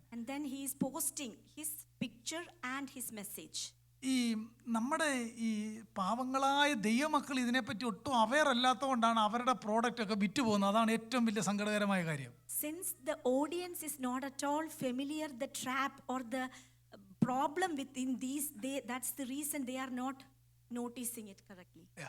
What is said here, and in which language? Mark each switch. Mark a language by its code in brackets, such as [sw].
[en] And then he is posting his picture and his message. [ml] ഈ നമ്മുടെ ഈ പാവങ്ങളായ ദൈവമക്കൾ ഇതിനെപ്പറ്റി ഒട്ടും അവെയർ അല്ലാത്തതുകൊണ്ടാണ് അവരുടെ പ്രോഡക്റ്റ് ഒക്കെ വിറ്റ് പോകുന്നത്. അതാണ് ഏറ്റവും വലിയ സങ്കടകരമായ കാര്യം. [en] Since the audience is not at all familiar the trap or the problem within these, that's the reason they are not noticing it correctly.